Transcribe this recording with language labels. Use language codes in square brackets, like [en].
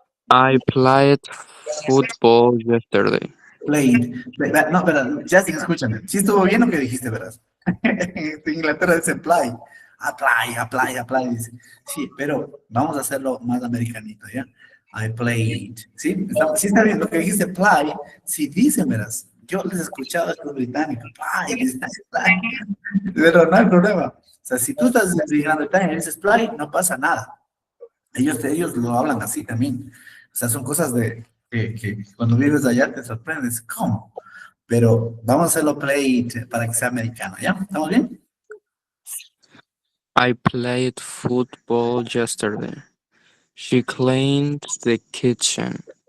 [en] I played football yesterday. [es] No, pero Justin, escúchame. Sí estuvo bien lo que dijiste, ¿verdad? En Inglaterra dice play. Apply. Dice. Sí, pero vamos a hacerlo más americanito, ¿ya? [en] I played. [es] ¿Sí? Sí está bien lo que dijiste, play. Sí dicen, verás. Yo les he escuchado a los británicos. Play. Pero no hay problema. O sea, si tú estás en Gran Bretaña y dices play, no pasa nada. Ellos lo hablan así también. O sea, son cosas que cuando vives allá te sorprendes. ¿Cómo? Pero vamos a hacerlo play para que sea americano, ¿ya? ¿Estamos bien? [en] I played football yesterday. She cleaned the kitchen.